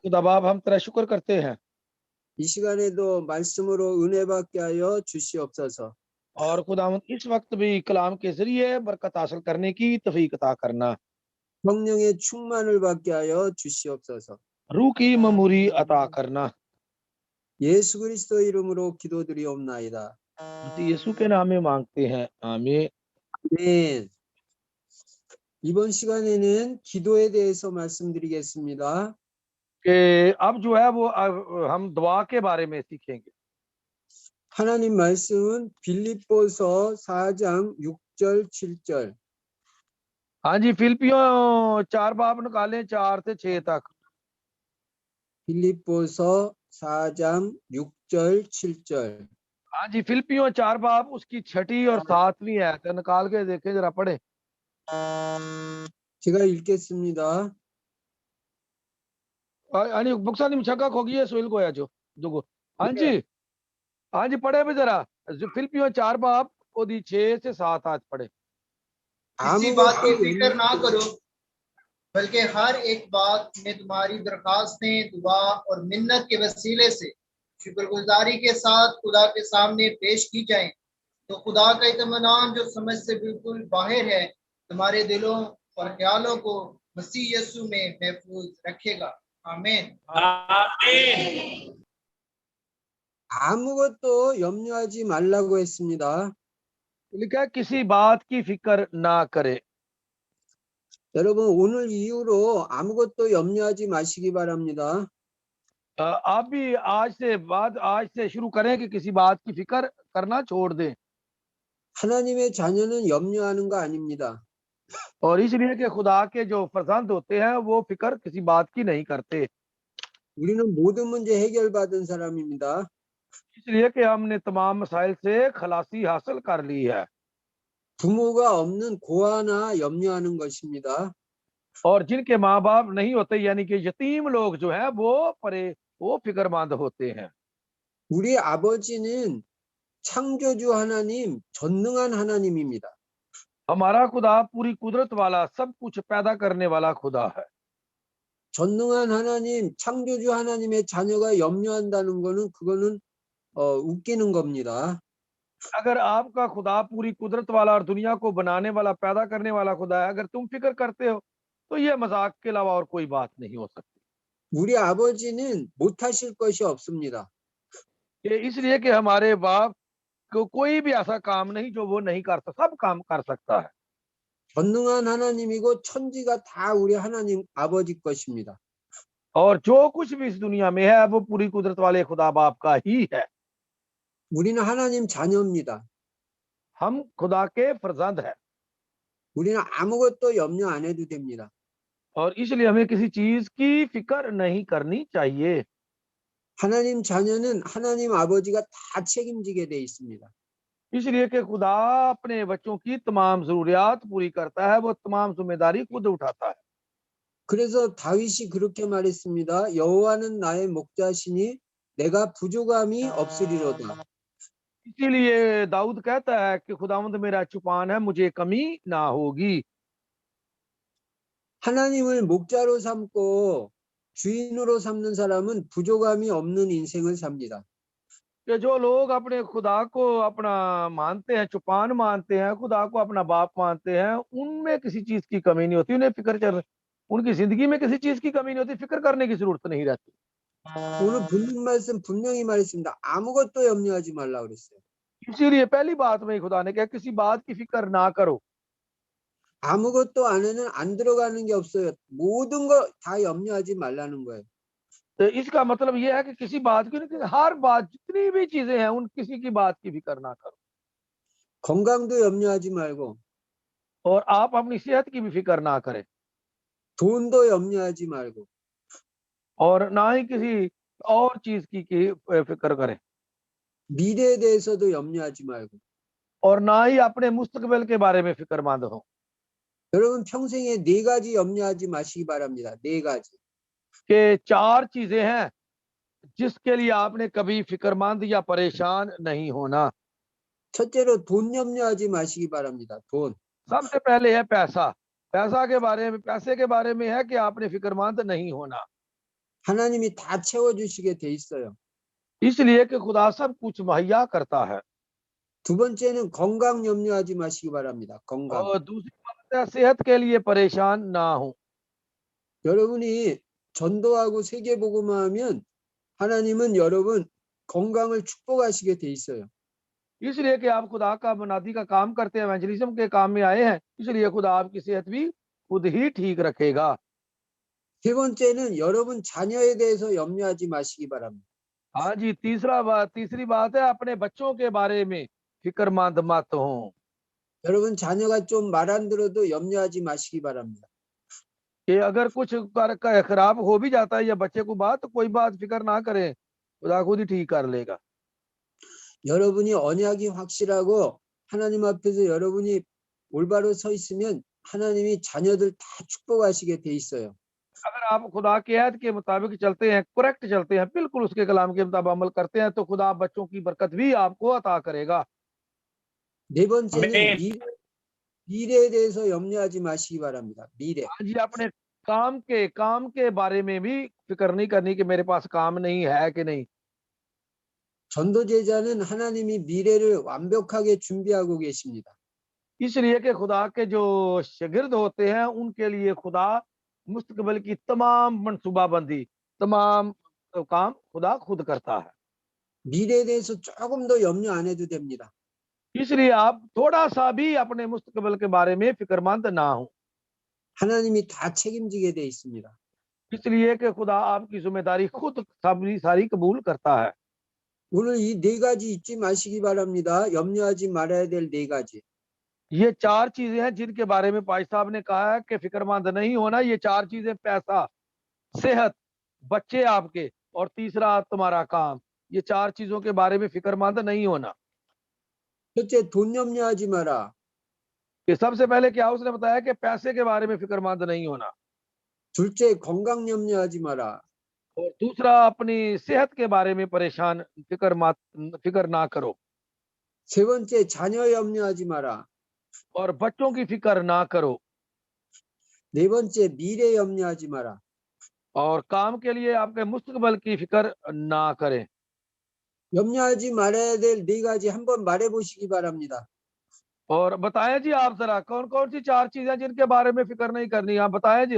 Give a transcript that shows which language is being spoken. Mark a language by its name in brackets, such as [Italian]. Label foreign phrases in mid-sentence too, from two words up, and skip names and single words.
[Urdu] خدا باپ ہم تیرا شکر کرتے ہیں [Korean] 이 시간에도 말씀으로 은혜 받게 하여 주시옵소서. [Urdu] اور خداوند اس وقت بھی کلام کے ذریعے برکت حاصل کرنے کی توفیق عطا کرنا, [Korean] 성령의 충만을 받게 하여 주시옵소서. [Urdu] روح کی معموری عطا کرنا. [Korean] 예수 그리스도 이름으로 기도드리옵나이다. [Urdu] مسیح یسوع کے نام میں مانگتے ہیں، آمین. [Korean] 아멘. 이번 시간에는 기도에 대해서 말씀드리겠습니다. [Urdu] کہ اب جو ہے وہ ہم دعا کے بارے میں سیکھیں گے. [Korean] 하나님 말씀은 빌립보서 4장 6절 7절. [Urdu] ہاں جی، فلپیوں 4 باب نکالیں 4 سے 6 تک. [Korean] 빌립보서 4장 6절 7절. [Urdu] ہاں جی، فلپیوں 4 باب اس کی 6ویں اور 7ویں آیت نکال کے دیکھیں، ذرا پڑھے. [Korean] 제가 읽겠습니다. आणि बुक्सानी मुछका खोगी है सोइल को जो दुगो। [Urdu] ہاں جی، ہاں جی، پڑھے بھی ذرا. فلپیوں 4 باب اودی 6 سے 7 آج پڑھے. کسی بات کی فکر نہ کرو، بلکہ ہر ایک بات میں تمہاری درخواستیں دعا اور منت کے وسیلے سے شکرگزاری کے ساتھ خدا کے سامنے پیش کی جائیں، تو خدا کا اطمینان جو سمجھ سے بالکل باہر ہے تمہارے دلوں اور خیالوں کو مسیح یسوع میں محفوظ رکھے گا. आमीन। आमीन। [Korean] 아무것도 염려하지 말라고 했습니다. [Urdu] لکھا ہے کسی بات کی فکر نہ کرے. [Korean] 여러분 오늘 이후로 아무것도 염려하지 마시기 바랍니다. [Urdu] آپ بھی آج سے شروع کریں کہ کسی بات کی فکر کرنا چھوڑ دیں. [Korean] 하나님의 자녀는 염려하는 거 아닙니다. [Urdu] اور اس لیے کہ خدا کے جو فرزند ہوتے ہیں وہ فکر کسی بات کی نہیں کرتے, [Korean] 우리는 모든 문제 해결받은 사람입니다. [Urdu] اس لیے کہ ہم نے تمام مسائل سے خلاصی حاصل کر لی ہے. [Korean] 부모가 없는 고아나 염려하는 것입니다. [Urdu] اور جن کے ماں باپ نہیں ہوتے، یعنی کہ یتیم لوگ جو ہیں وہ فکرمند ہوتے ہیں. [Korean] 우리 아버지는 창조주 하나님, 전능한 하나님입니다. [Urdu] ہمارا خدا پوری قدرت والا، سب کچھ پیدا کرنے والا خدا ہے. [Korean] 전능한 하나님, 창조주 하나님의 자녀가 염려한다는 거는 그거는 웃기는 겁니다. [Urdu] اگر آپ کا خدا پوری قدرت والا اور دنیا کو بنانے والا، پیدا کرنے والا خدا ہے، اگر تم فکر کرتے ہو تو یہ مذاق کے علاوہ اور کوئی بات نہیں ہو سکتی. [Korean] 우리 아버지는 못하실 것이 없습니다. [Urdu] اس لیے کہ ہمارے باپ کو کوئی بھی ایسا کام نہیں جو وہ نہیں کر سکتا، سب کام کر سکتا ہے. [Korean] 전능한 하나님이고 천지가 다 우리 하나님 아버지 것입니다. [Urdu] اور جو کچھ بھی اس دنیا میں ہے وہ پوری قدرت والے خدا باپ کا ہی ہے. [Korean] 우리는 하나님 자녀입니다. [Urdu] ہم خدا کے فرزند ہیں [Korean] 우리는 아무것도 염려 안 해도 됩니다. [Urdu] اور اس لیے ہمیں کسی چیز کی فکر نہیں کرنی چاہیے. [Korean] 하나님 자녀는 하나님 아버지가 다 책임지게 돼 있습니다. [Urdu] اس لیے کہ خدا اپنے بچوں کی تمام ضروریات پوری کرتا ہے، وہ تمام ذمہ داری خود اٹھاتا ہے. [Korean] 그래서 다윗이 그렇게 말했습니다. 여호와는 나의 목자시니 내가 부족함이 없으리로다. [Urdu] اسی لیے داؤد کہتا ہے کہ خداوند میرا چوپان ہے، مجھے کمی نہ ہوگی. [Korean] 하나님을 목자로 삼고 주인으로 삼는 사람은 부족함이 없는 인생을 삽니다. [Urdu] کہ جو لوگ اپنے خدا کو اپنا مانتے ہیں، چوپان مانتے ہیں، خدا کو اپنا باپ مانتے ہیں، ان میں کسی چیز کی کمی نہیں ہوتی. انہیں ان کی زندگی میں کسی چیز کی کمی نہیں ہوتی، فکر کرنے کی ضرورت نہیں رہتی. [Korean] 오늘 본문 말씀 분명히 말했습니다. 아무것도 염려하지 말라 그랬어요. [Urdu] اسی لیے پہلی بات میں خدا نے کہا کسی بات کی فکر نہ کرو. [Korean] 아무것도 안에는 안 들어가는 게 없어요. 모든 거 다 염려하지 말라는 거예요. [Urdu] تو اس کا مطلب یہ ہے کہ کسی بات کی نہیں، ہر بات، جتنی بھی چیزیں ہیں ان کسی کی بات کی فکر نہ کرو. [Korean] 건강도 염려하지 말고 [Urdu] اور آپ اپنی صحت کی بھی فکر نہ کریں [Korean] 돈도 염려하지 말고 [Urdu] اور نہ ہی کسی اور چیز کی فکر کریں [Korean] 미래에 대해서도 염려하지 말고 [Urdu] اور نہ ہی اپنے مستقبل کے بارے میں فکرمند ہو. [Korean] 여러분 평생에 네 가지 염려하지 마시기 바랍니다. 네 가지. [Urdu] کہ 4 چیزیں ہیں جس کے لیے آپ نے کبھی فکرمند یا پریشان نہیں ہونا. [Korean] 첫째로 돈 염려하지 마시기 바랍니다. 돈. [Urdu] سب سے پہلے ہے پیسہ. پیسے کے بارے میں ہے کہ آپ نے فکرمند نہیں ہونا. [Korean] 하나님이 다 채워주시게 돼 있어요. [Urdu] اس لیے کہ خدا سب کچھ مہیا کرتا ہے. [Korean] 두 번째는 건강 염려하지 마시기 바랍니다. 건강. [Urdu] اور دوسری بات ہے صحت کے لیے پریشان نہ ہو. [Korean] 여러분이 전도하고 세계복음화하면 하나님은 여러분 건강을 축복하시게 돼 있어요. [Urdu] اس لیے کہ آپ خدا کا منادی کا کام کرتے ہیں، ایونجلزم کے کام میں آئے ہیں، اس لیے خدا آپ کی صحت بھی خود ہی ٹھیک رکھے گا. [Korean] 세 번째는 여러분 자녀에 대해서 염려하지 마시기 바랍니다. [Urdu] ہاں جی، تیسری بات ہے اپنے بچوں کے بارے میں فکرمند مت ہو. [Korean] 여러분 자녀가 좀 말 안 들어도 염려하지 마시기 바랍니다. [Urdu] کہ اگر کچھ خراب ہو بھی جاتا ہے یا بچے کو بات، تو کوئی بات فکر نہ کریں، خدا خود ہی ٹھیک کر لے گا. [Korean] 여러분이 언약이 확실하고 하나님 앞에서 여러분이 올바로 서 있으면 하나님이 자녀들 다 축복하시게 돼 있어요. [Urdu] اگر آپ خدا کے عہد کے مطابق چلتے ہیں، کریکٹ چلتے ہیں، بالکل اس کے کلام کے مطابق عمل کرتے ہیں، تو خدا بچوں کی برکت بھی آپ کو عطا کرے گا. [Korean] 네 번째는 아멘. 미래에 대해서 염려하지 마시기 바랍니다. 미래. [Urdu] ہاں جی، اپنے کام کے بارے میں بھی فکر نہیں کرنی کہ میرے پاس کام نہیں ہے کہ نہیں. [Korean] 전도제자는 하나님이 미래를 완벽하게 준비하고 계십니다. [Urdu] اس لیے کہ خدا کے جو شاگرد ہوتے ہیں ان کے لیے خدا مستقبل کی تمام منصوبہ بندی، تمام کام خدا خود کرتا ہے. [Korean] 미래에 대해서 조금 더 염려 안 해도 됩니다. [Urdu] اس لیے آپ تھوڑا سا بھی اپنے مستقبل کے بارے میں فکرمند نہ ہو. [Korean] 하나님이 다 책임지게 돼 있습니다. [Urdu] اس لیے کہ خدا آپ کی ذمہ داری خود ساری قبول کرتا ہے. [Korean] 오늘 이 네 가지 잊지 마시기 바랍니다. 염려하지 말아야 될 네 가지. [Urdu] یہ 4 چیزیں ہیں جن کے بارے میں پائی صاحب نے کہا ہے کہ فکرمند نہیں ہونا. یہ 4 چیزیں پیسہ، صحت، بچے آپ کے اور تیسرا تمہارا کام. یہ 4 چیزوں کے بارے میں فکرمند نہیں ہونا. [Korean] 첫째, 돈 염려하지 마라. [Urdu] کہ سب سے پہلے کیا اس نے بتایا کہ پیسے کے بارے میں فکرمند نہیں ہونا. [Korean] 둘째, 건강 염려하지 마라. [Urdu] اور دوسرا اپنی صحت کے بارے میں فکر نہ کرو. [Korean] 세 번째, 자녀 염려하지 마라. [Urdu] اور بچوں کی فکر نہ کرو. [Korean] 네 번째, 미래 염려하지 마라. [Urdu] اور کام کے لیے آپ کے مستقبل کی فکر نہ کریں. [Korean] 염려하지 말아야 될 네 가지 한번 말해 보시기 바랍니다. [Urdu] اور بتائیں جی آپ ذرا کون کون سی 4 چیزیں جن کے بارے میں فکر نہیں کرنی، آپ بتائیں جی.